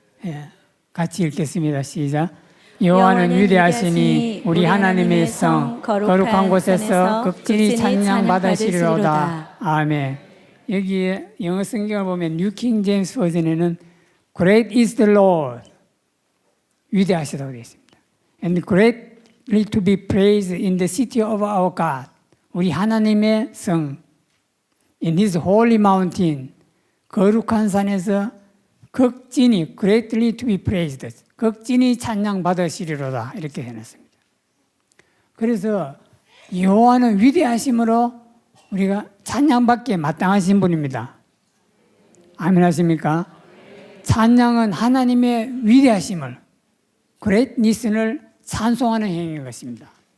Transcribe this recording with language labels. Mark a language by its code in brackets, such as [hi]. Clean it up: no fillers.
[ko] 예, 같이 읽겠습니다. 시작. 여호와는 위대하시니 우리 하나님의 성 거룩한 곳에서 극진히 찬양받으시리로다. 아멘. 여기에 영어 성경을 보면 뉴 킹 제임스 버전에는 [en] Great is the Lord, [ko] 위대하시다고 되어 있습니다. [en] And greatly to be praised in the city of our God, [ko] 우리 하나님의 성, [en] in His holy mountain, [ko] 거룩한 산에서 극진히 [en] greatly to be praised, [ko] 극진히 찬양 받으시리로다, 이렇게 해놨습니다. 그래서 여호와는 위대하심으로 우리가 찬양받기에 마땅하신 분입니다. 아멘 하십니까? 찬양은 하나님의 위대하심을, greatness를 찬송하는 행위인 것입니다.